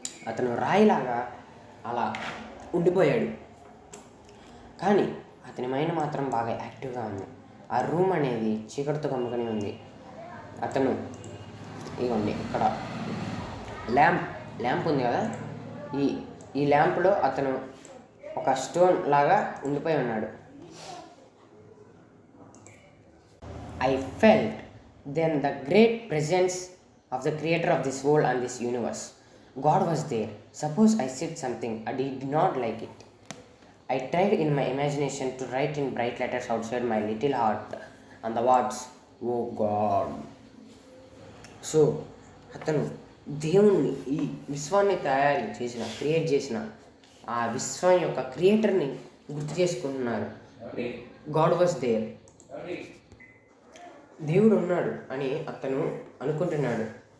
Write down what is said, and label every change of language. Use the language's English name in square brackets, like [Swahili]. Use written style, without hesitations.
[Telugu] అతను రాయిలాగా అలా ఉండిపోయాడు. కానీ అతని మైండ్ మాత్రం బాగా యాక్టివ్గా ఉంది. ఆ రూమ్ అనేది చీకటితో కమ్ముకొని ఉంది. అతను ఇవ్వండి ఇక్కడ ల్యాంప్ ఉంది కదా, ఈ ల్యాంప్లో అతను ఒక స్టోన్ లాగా ఉండిపోయి ఉన్నాడు. [English] I felt then the great presence of the creator of this world and this universe. God was there. Suppose I said something and he did not like it. I tried in my imagination to write in bright letters outside my little heart and the words, "Oh God." [Telugu] So, అతను దేవుణ్ణి, ఈ విశ్వాన్ని create చేసిన ఆ విశ్వం యొక్క క్రియేటర్ని గుర్తు చేసుకుంటున్నారు. [English] God was there, [Telugu] దేవుడు ఉన్నాడు అని అతను అనుకుంటున్నాడు.